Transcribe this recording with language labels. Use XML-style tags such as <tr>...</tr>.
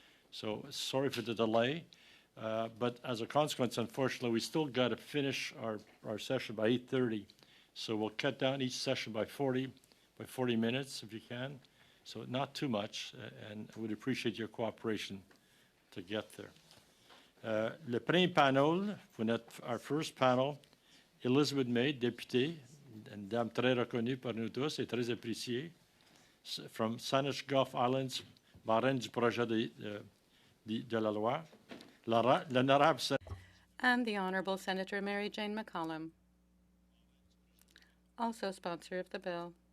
<en>So sorry for the delay. But as a consequence, unfortunately, we still got to finish our session by 8:30. So we'll cut down each session by 40 minutes if you can. So not too much, and I would appreciate your cooperation to get there.</en> <fr>Le premier panel,</fr> <en>our first panel,</en> <fr>Elizabeth May, députée, une dame très reconnue par nous tous et très appréciée, from Saanich Gulf Islands, marraine du projet de la loi. L'honorable</fr> <en>and the Honourable Senator Mary Jane McCallum, also sponsor of the bill.</en>